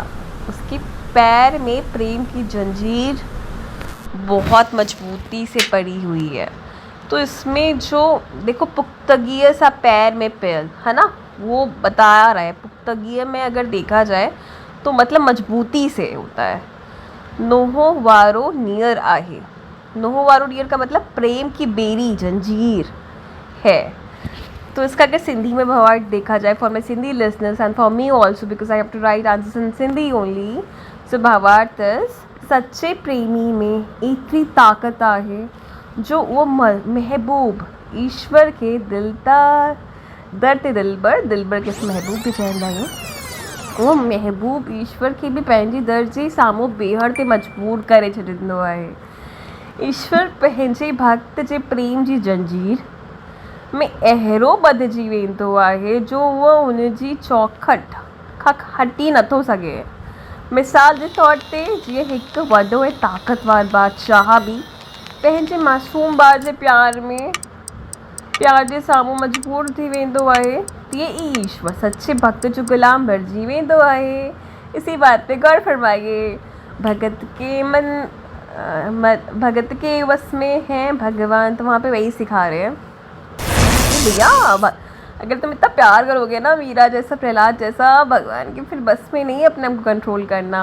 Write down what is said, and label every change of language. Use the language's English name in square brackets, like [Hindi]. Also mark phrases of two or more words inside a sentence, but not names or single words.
[Hindi] उसके पैर में प्रेम की जंजीर बहुत मजबूती से पड़ी हुई है। तो इसमें जो देखो पुख्तगी सा पैर में पैर है ना, वो बता रहा है। पुख्तगी में अगर देखा जाए तो मतलब मजबूती से होता है। [Sindhi] नोहो वारो नियर आहे, नोहो वारो नियर [Hindi] का मतलब प्रेम की बेरी जंजीर है। तो इसका अगर सिंधी में भावार्थ देखा जाए [English] for my Sindhi listeners and for me also because I have to write answers in Sindhi only. [Sindhi] सो भावार्थ सच्चे प्रेमी में एतरी ताकत आहे जो वो महबूब ईश्वर के दिलबर के महबूब भी चवंदा आहियूं, वो महबूब ईश्वर खे बि पंहिंजी दर जे साम्हूं बीहण ते मजबूर करे छॾींदो आहे। ईश्वर पंहिंजे भक्त जे प्रेम जी जंजीर में अहिड़ो ॿधिजी वेंदो आहे जो उहो उनजी चौखट खां हटी नथो सघे। मिसाल जे तौर ते जीअं हिकु वॾो ऐं ताक़तवर बादशाह बि पंहिंजे मासूम ॿार जे प्यार जे साम्हूं मजबूर थी वेंदो आहे, तीअं ई ईश्वर सच्चे भक्त जो गुलाम बणिजी वेंदो आहे। [Hindi] इसी बात पे गौर फरमाइए। भगत के वश में है भगवान, तो वहाँ पे वही सिखा रहे हैं भैया अगर तुम इतना प्यार करोगे ना मीरा जैसा, प्रहलाद जैसा, भगवान के फिर बस में नहीं अपने आप को कंट्रोल करना।